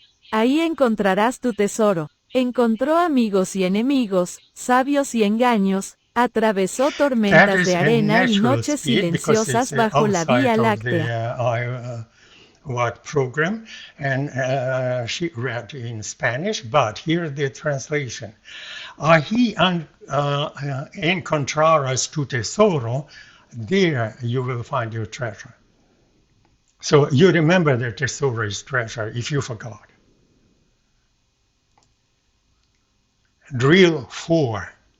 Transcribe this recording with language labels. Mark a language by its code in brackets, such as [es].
[es] Ahí encontrarás tu tesoro. Encontró amigos y enemigos, sabios y engaños, atravesó tormentas de arena y noches silenciosas bajo la Vía Láctea. [en] AIWAT program, and she read in Spanish, but here the translation. [es] Ahí encontrarás tu tesoro. [en] There you will find your treasure. So you remember that tesoro is treasure if you forgot. Drill 4.